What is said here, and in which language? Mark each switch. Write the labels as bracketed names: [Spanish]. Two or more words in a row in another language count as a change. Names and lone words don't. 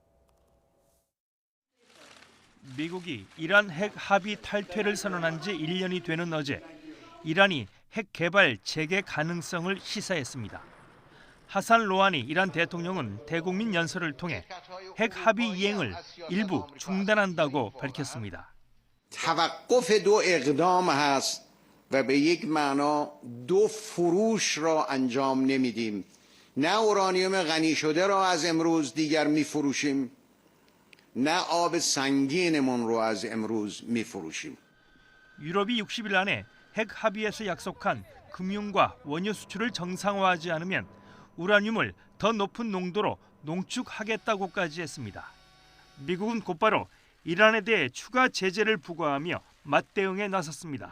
[Korean] 미국이 이란 핵 합의 탈퇴를 선언한 지 1년이 되는 어제 이란이 핵 개발 재개 가능성을 시사했습니다. 하산 로하니 이란 대통령은 대국민 연설을 통해 핵 합의 이행을 일부 중단한다고 밝혔습니다. [Persian] توقف دو اقدام هست و به یک معنا دو فروش را انجام نمیدیم. نه اورانیوم غنی شده را از امروز دیگر میفروشیم. نه آب سنگینمون رو از امروز میفروشیم. [Korean] 유럽이 60일 안에 핵 합의에서 약속한 금융과 원유 수출을 정상화하지 않으면 우라늄을 더 높은 농도로 농축하겠다고까지 했습니다. 미국은 곧바로 이란에 대해 추가 제재를 부과하며 맞대응에 나섰습니다.